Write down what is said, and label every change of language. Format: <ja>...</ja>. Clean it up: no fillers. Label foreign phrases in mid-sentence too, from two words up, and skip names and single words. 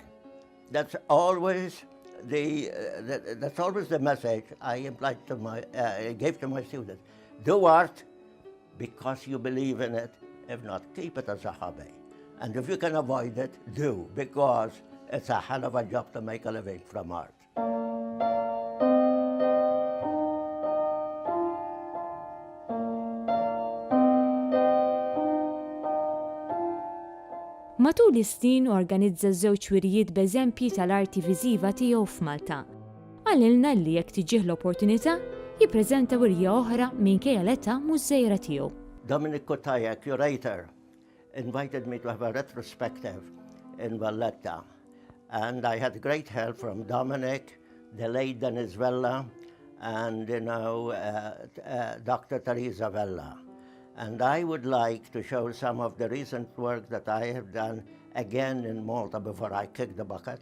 <en>That's always the message I gave to my students. Do art because you believe in it. If not, keep it as a hobby. And if you can avoid it, do, because it's a hell of a job to make a living from art.</en> <mt>Matul is-snin organizza żewġ wirijiet b'eżempji tal-arti viżiva tiegħu f'Malta. Għalilna li jekk tiġih l-opportunità jippreżenta wirja oħra minkejja l-età mhux żgħira tiegħu.</mt> <en>Dominic Calleja, curator, invited me to have a retrospective in Valletta, and I had great help from Dominic, the late Dennis Vella, and Dr. Teresa Vella. And I would like to show some of the recent work that I have done again in Malta before I kicked the bucket.</en>